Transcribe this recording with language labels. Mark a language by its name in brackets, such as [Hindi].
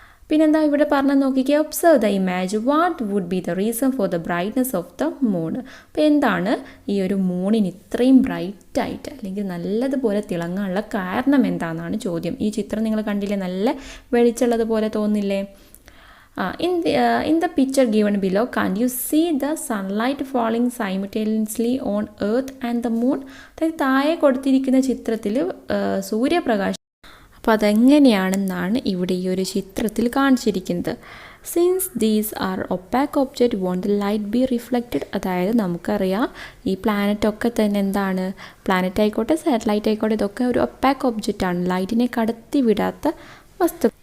[Malayalam] പിന്നെന്താ ഇവിടെ പറഞ്ഞാൽ നോക്കിക്കുക, [English] Observe the image what would be the reason for the brightness of the moon. [Malayalam] അപ്പോൾ എന്താണ് ഈ ഒരു മൂണിന് ഇത്രയും ബ്രൈറ്റായിട്ട് അല്ലെങ്കിൽ നല്ലതുപോലെ തിളങ്ങാനുള്ള കാരണം എന്താണെന്നാണ് ചോദ്യം. ഈ ചിത്രം നിങ്ങൾ കണ്ടില്ലേ, നല്ല വെളിച്ചുള്ളത് പോലെ തോന്നില്ലേ? [English] In the picture given below, can you see the sunlight falling simultaneously on earth and the moon? [Malayalam] അതായത് താഴെ കൊടുത്തിരിക്കുന്ന ചിത്രത്തിൽ സൂര്യപ്രകാശം, അപ്പോൾ അതെങ്ങനെയാണെന്നാണ് ഇവിടെ ഈ ഒരു ചിത്രത്തിൽ കാണിച്ചിരിക്കുന്നത്. [English] Since these are opaque object won't the light be reflected. [Malayalam] അതായത് നമുക്കറിയാം ഈ പ്ലാനറ്റൊക്കെ തന്നെ എന്താണ്, പ്ലാനറ്റ് ആയിക്കോട്ടെ സാറ്റലൈറ്റ് ആയിക്കോട്ടെ, ഇതൊക്കെ ഒരു ഒപ്പാക്ക് ഒബ്ജക്റ്റാണ്, ലൈറ്റിനെ കടത്തി വിടാത്ത വസ്തു.